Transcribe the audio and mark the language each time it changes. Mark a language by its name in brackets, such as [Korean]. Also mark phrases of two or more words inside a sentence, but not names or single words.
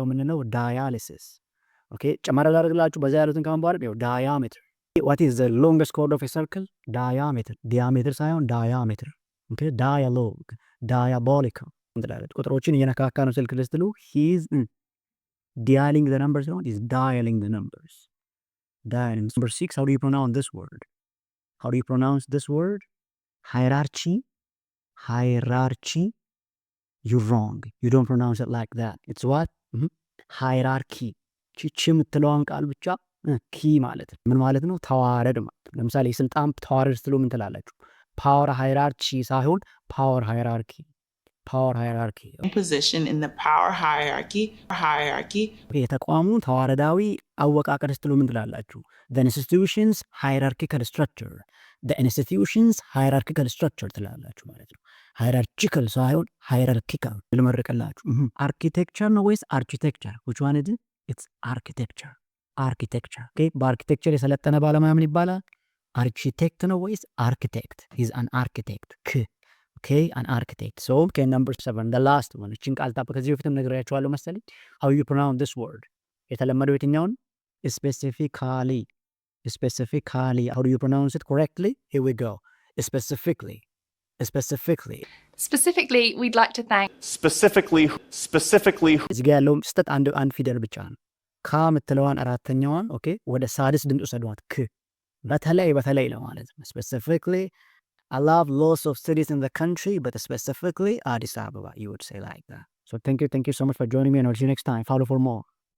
[English] የምንለው dialysis okay [Amharic] ጨመረ ላድርግላችሁ በዛ ያሉትን ካሁን በኋላ ይኸው [English] diameter what is the longest chord of a circle diameter ሳይሆን diameter okay dialogue diabolical [Amharic] እንላለን ቁጥሮችን እየነካካ ነው ስልክ ልስትሉ [English] he's dialing the numbers no he's dialing the numbers dialing number 6 how do you pronounce this word hierarchy you're wrong you don't pronounce it like that it's what hierarchy [Amharic] ቺቺ የምትለዋን ቃል ብቻ ኪ ማለት ነው ምን ማለት ነው ተዋረድ ማለት ነው ለምሳሌ ስልጣን ተዋረድ ስትሉ ምን ትላላችሁ [English] power hierarchy [Amharic] ሳይሆን [English] power hierarchy position in the power hierarchy [Amharic] የተቋሙ ተዋረዳዊ አወቃቀር ስትሉ ምን ትላላችሁ [English] the institution's hierarchical structure [Amharic] ትላላችሁ ማለት ነው hierarchical ሳይሆን hierarchical ልመርቅላችሁ architecture ነው ወይስ [English] architecture which one is it it's architecture okay [Amharic] በአርኪቴክቸር የሰለጠነ ባለሙያ ምን ይባላል [English] architect [Amharic] ነው ወይስ [English] architect he's an architect okay an architect so okay number 7 the last one [Amharic] እቺን ቃል ታውቁ ከዚህ በፊትም ነግሬያችኋለሁ መሰለኝ [English] how you pronounce this word [Amharic] የተለመደው የትኛውን [English] specifically how do you pronounce it correctly here we go specifically we'd like to thank specifically [Amharic] እዚህ ጋር ያለው ስህተት አንድ ፊደል ብቻ ነው ካ የምትለዋን አራተኛዋን ኦኬ ወደ ሳድስ ድምፅ ወሰዷት ክ በተለይ ለማለት ነው [English] specifically I love lots of cities in the country but specifically Addis Ababa you would say like that so thank you so much for joining me and I'll see you next time follow for more